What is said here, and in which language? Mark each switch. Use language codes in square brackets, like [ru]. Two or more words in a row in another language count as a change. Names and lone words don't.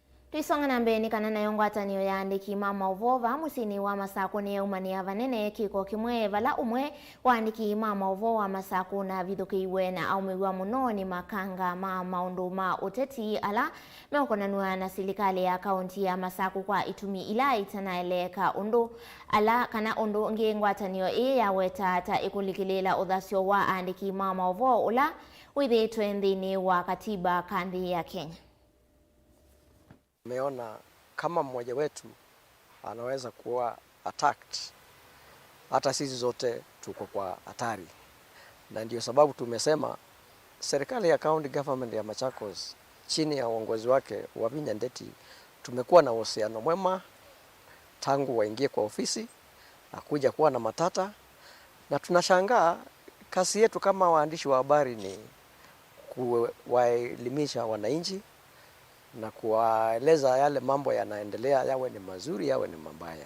[kam] Tuisonga na mbeni kana na yongwatanio ya andiki Mauvoo musini wa Masako ni umania vanene kiko kimwe vala umwe wa andiki Mauvoo wa Masako na vithukiiwe na aumiwa muno ni makanga maundu ma uteti ala meokonanua na serikali ya kaunti ya Masako kwa itumi ila itanaeleka undu ala kana undu ngi ngwatanio ya weta ta ikulikilela uthasio wa andiki Mauvoo ula withitwe nthini wa katiba kandi ya Kenya. [sw] Tumeona kama mmoja wetu anaweza kuwa attacked, hata sisi zote tuko kwa hatari, na ndio sababu tumesema serikali ya [en] county government [sw] ya Machakos chini ya uongozi wake wa Vinya Ndeti tumekuwa na uhusiano mwema tangu waingie kwa ofisi na kuja kuwa na matata, na tunashangaa kazi yetu kama waandishi wa habari ni kuwaelimisha wananchi na kuwaeleza yale mambo yanaendelea, yawe ni mazuri yawe ni mabaya.